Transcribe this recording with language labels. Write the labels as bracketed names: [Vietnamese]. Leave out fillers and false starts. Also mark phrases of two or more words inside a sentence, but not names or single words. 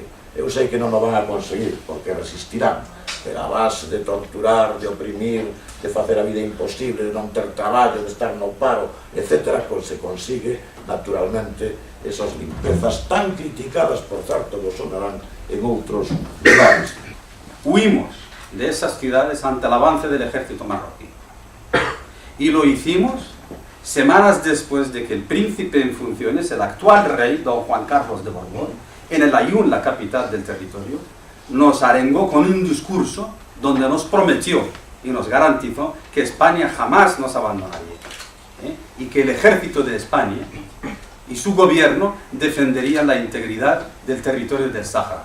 [Galician] Eu sei que non o van a conseguir, porque resistirán, pero a base de torturar, de oprimir, de facer a vida imposible, de non ter traballo, de estar no paro, etc., se consigue, naturalmente, esas limpezas tan criticadas, por certo, que sonarán en outros lugares. [Spanish] Huimos de esas ciudades ante el avance del ejército marroquí. Y lo hicimos semanas después de que el príncipe en funciones, el actual rey, don Juan Carlos de Borbón, en el Aaiún, la capital del territorio, nos arengó con un discurso donde nos prometió y nos garantizó que España jamás nos abandonaría, y que el ejército de España y su gobierno defenderían la integridad del territorio del Sáhara.